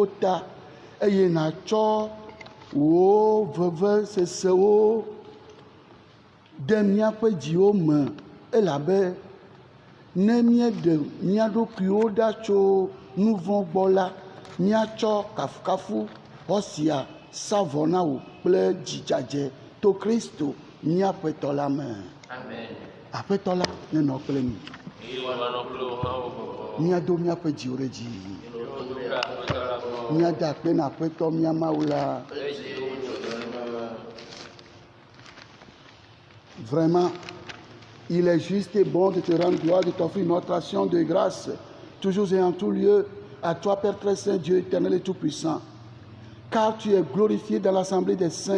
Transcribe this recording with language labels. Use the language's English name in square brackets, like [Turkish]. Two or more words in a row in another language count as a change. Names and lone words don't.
[Ewe] ta eye nàtsɔ wò veve sesewo de míaƒe dziwo me elabe ne míeɖe mía ɖokuiwo ɖa tso nu vɔ̃ gbɔ la, míatsɔ kafukafu xɔsia sa vɔ na wò kple dzidzadze to Kristo míaƒe tɔ la me. Aƒetɔ la nenɔ kple mi. Míado míaƒe dziwo ɖe dzi. Míada akpe na Aƒetɔ mía Mawu la. [French] Vraiment, il est juste et bon de te rendre gloire, de t'offrir notre action de grâce, toujours et en tout lieu, à toi, Père très saint, Dieu éternel et tout-puissant. Car tu es glorifié dans l'assemblée des saints.